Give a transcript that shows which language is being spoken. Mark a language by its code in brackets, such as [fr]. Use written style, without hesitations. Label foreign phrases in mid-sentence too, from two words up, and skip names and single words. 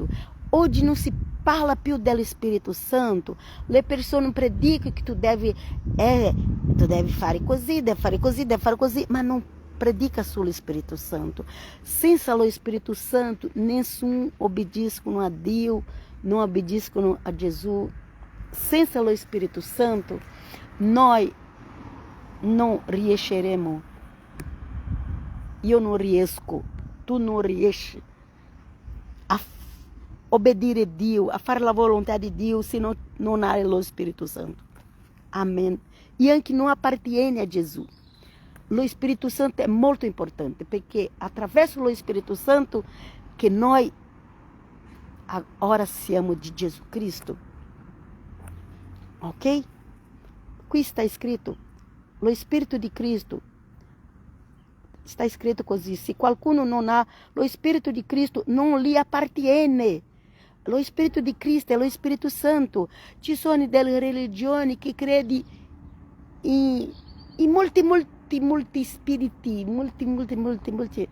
[it] Oggi non si parla più dello Spirito Santo. Le persone predicano che tu devi fare così, devi fare così, ma non predica sullo Spirito Santo. Senza lo Spirito Santo, nessuno obbedisce a Dio [pt] não obedecem a Jesus, sem o Espírito Santo, nós não riusciremos. Eu não riesco, tu não riesci a obedecer a Deus, a fazer a vontade de Deus, se não há o Espírito Santo. Amém. E anche não appartiene a Jesus. O Espírito Santo é muito importante, porque através do Espírito Santo que nós agora siamo de Jesus Cristo. Ok? Aqui está escrito, o Espírito de Cristo. Está escrito [it] così, se qualcuno non ha lo Spirito di Cristo, non gli appartiene. Lo Spirito di Cristo è lo Spirito Santo. Ci sono delle religioni che credi in molti spiriti, molti.